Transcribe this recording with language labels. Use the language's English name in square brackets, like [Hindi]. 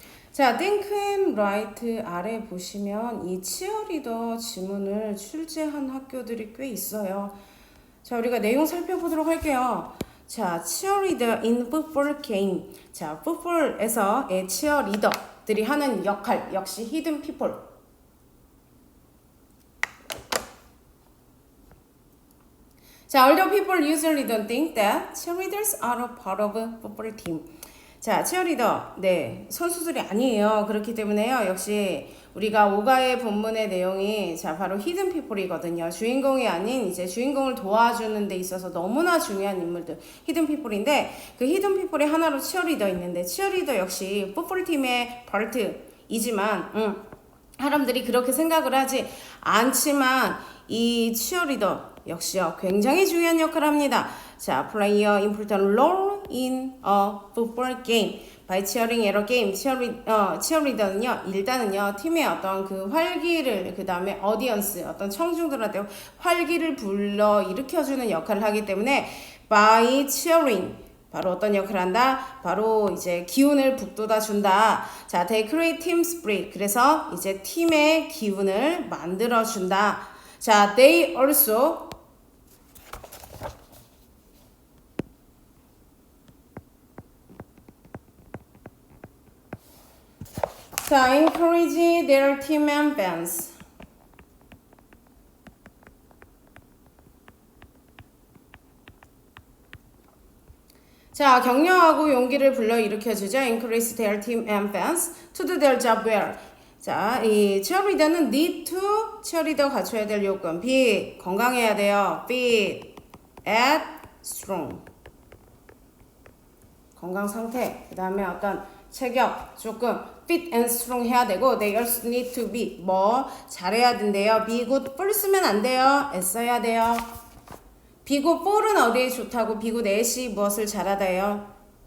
[Korean] 자, [English] think and write [Korean] 아래 보시면 이 치어리더 지문을 출제한 학교들이 꽤 있어요. 자, 우리가 내용 살펴보도록 할게요. [English] 자, cheerleader in football game. [Korean] 자, 풋볼에서의 치어리더들이 하는 역할 역시 hidden people. [English] 자, although people usually don't think that cheerleaders are a part of a football team. [Korean] 자, 치어리더, 네, 선수들이 아니에요. 그렇기 때문에요. 역시 우리가 오가의 본문의 내용이 자 바로 히든 피플이거든요. 주인공이 아닌 이제 주인공을 도와주는 데 있어서 너무나 중요한 인물들, 히든 피플인데 그 히든 피플이 하나로 치어리더 있는데 치어리더 역시 풋볼팀의 파트이지만 사람들이 그렇게 생각을 하지 않지만 이 치어리더 역시요 굉장히 중요한 역할을 합니다. [English] 자, play a important role in a football game. by cheering at a game. [Korean] 치어리더는요, 일단은요, 팀의 어떤 그 활기를, 그 다음에 audience, 어떤 청중들한테 활기를 불러 일으켜주는 역할을 하기 때문에 [English] by cheering. [Korean] 바로 어떤 역할을 한다? 바로 이제 기운을 북돋아 준다. [English] 자, they create team spirit. [Korean] 그래서 이제 팀의 기운을 만들어 준다. [English] 자, they also 자, encourage their team and fans. [Korean] 자, 격려하고 용기를 불러일으켜주죠. [English] encourage their team and fans to do their job well. [Korean] 자, 이 cheerleader는 [English] need to cheerleader [Korean] 갖춰야 될 요건. be 건강해야 돼요. [English] fit at strong [Korean] 건강 상태. 그 다음에 어떤 체격 조금 [English] fit and strong [Korean] 해야 되고 [English] they also need to be [Korean] 뭐 잘해야 된대요. [English] be good for [Korean] 쓰면 안 돼요. 애써야 돼요. [English] be good for [Korean] 은 어디에 좋다고 [English] be good at [Korean] 이 무엇을 잘하다요?